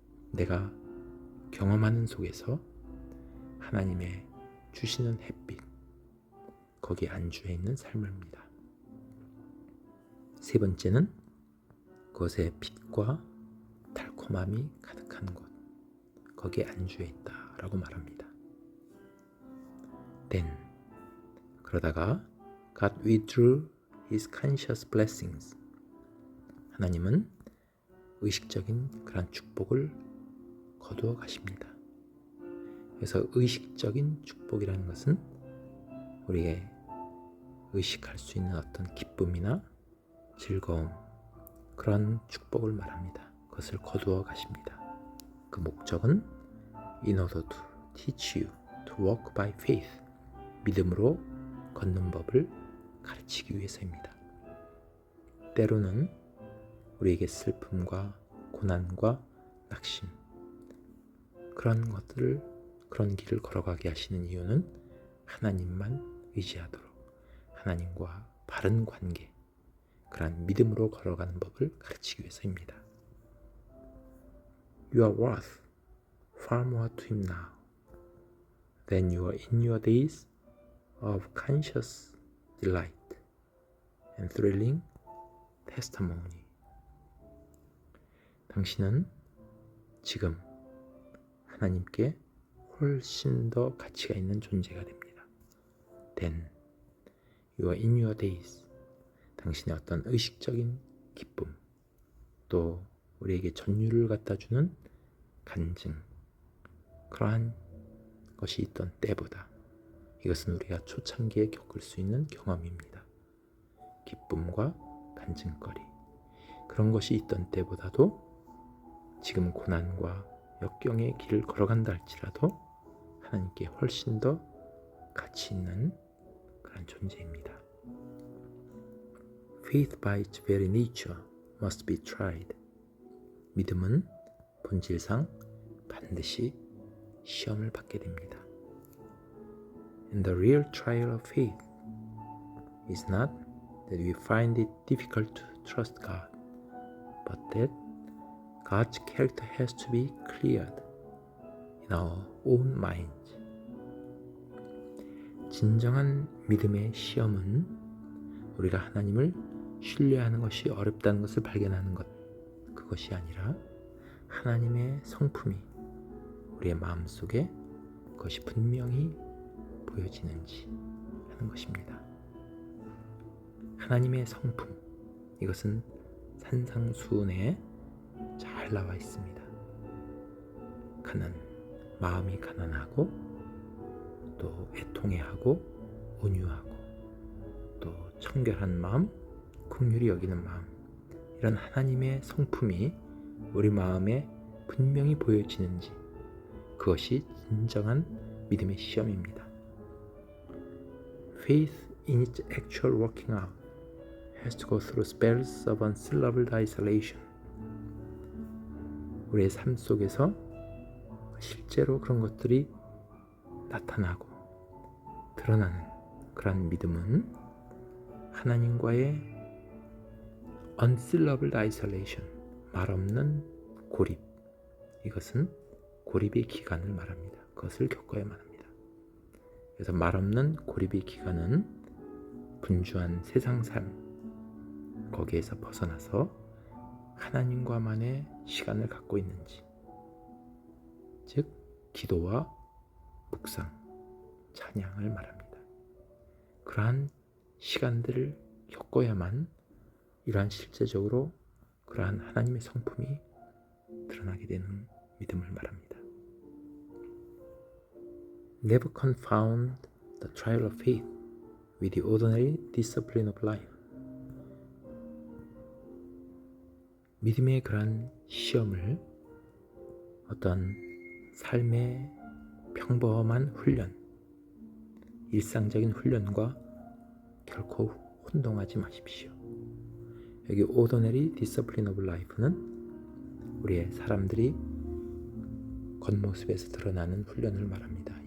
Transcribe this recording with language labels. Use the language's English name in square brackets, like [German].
[Korean] 내가 경험하는 속에서 하나님의 주시는 햇빛, 거기에 안주해 있는 삶입니다. 세 번째는 그것에 빛과 달콤함이 가득한 곳, 거기에 안주해 있다라고 말합니다. [English] Then, [Korean] 그러다가 [English] God withdrew His conscious blessings. [Korean] 하나님은 의식적인 그런 축복을 거두어 가십니다. 그래서 의식적인 축복이라는 것은 우리의 의식할 수 있는 어떤 기쁨이나 즐거움, 그런 축복을 말합니다. 그것을 거두어 가십니다. 그 목적은 [English] In order to teach you to walk by faith, [Korean] 믿음으로 걷는 법을 가르치기 위해서입니다. 때로는 우리에게 슬픔과 고난과 낙심, 그런 길을 걸어가게 하시는 이유는 하나님만 의지하도록 하나님과 바른 관계, 그러한 믿음으로 걸어가는 법을 가르치기 위해서입니다. [English] You are worth far more to Him now than you are in your days of conscious delight and thrilling testimony. [Korean] 당신은 지금 하나님께 훨씬 더 가치가 있는 존재가 됩니다. [English] Then you are in your days. [Korean] 당신의 어떤 의식적인 기쁨, 또 우리에게 전율을 갖다 주는 간증, 그러한 것이 있던 때보다 이것은 우리가 초창기에 겪을 수 있는 경험입니다. 기쁨과 간증거리, 그런 것이 있던 때보다도 지금 고난과 역경의 길을 걸어간다 할지라도 하나님께 훨씬 더 가치 있는 그런 존재입니다. [English] Faith by its very nature must be tried. [Korean] 믿음은 본질상 반드시 시험을 받게 됩니다. [English] And the real trial of faith is not that we find it difficult to trust God, but that God's character has to be cleared in our own minds. [Korean] 진정한 믿음의 시험은 우리가 하나님을 신뢰하는 것이 어렵다는 것을 발견하는 것, 그것이 아니라 하나님의 성품이 우리의 마음속에 그것이 분명히 보여지는지 하는 것입니다. 하나님의 성품, 이것은 산상수훈에 잘 나와 있습니다. 마음이 가난하고 또 애통해하고 온유하고 또 청결한 마음, 긍휼히 여기는 마음, 이런 하나님의 성품이 우리 마음에 분명히 보여지는지, 그것이 진정한 믿음의 시험입니다. [English] Faith in its actual working out has to go through spells of unsyllabled isolation. [Korean] 우리의 삶 속에서 실제로 그런 것들이 나타나고 드러나는 그런 믿음은 하나님과의 [English] unsyllabled isolation, [Korean] 말없는 고립, 이것은 고립의 기간을 말합니다. 그것을 겪어야만 합니다. 그래서 말없는 고립의 기간은 분주한 세상 삶, 거기에서 벗어나서 하나님과만의 시간을 갖고 있는지, 즉 기도와 묵상, 찬양을 말합니다. 그러한 시간들을 겪어야만 이러한 실제적으로 그러한 하나님의 성품이 드러나게 되는 믿음을 말합니다. [English] Never confound the trial of faith with the ordinary discipline of life. [Korean] 믿음의 그러한 시험을 어떤 삶의 평범한 훈련, 일상적인 훈련과 결코 혼동하지 마십시오. 여기 [English] ordinary discipline of life [Korean] 는 우리의 사람들이 겉모습에서 드러나는 훈련을 말합니다.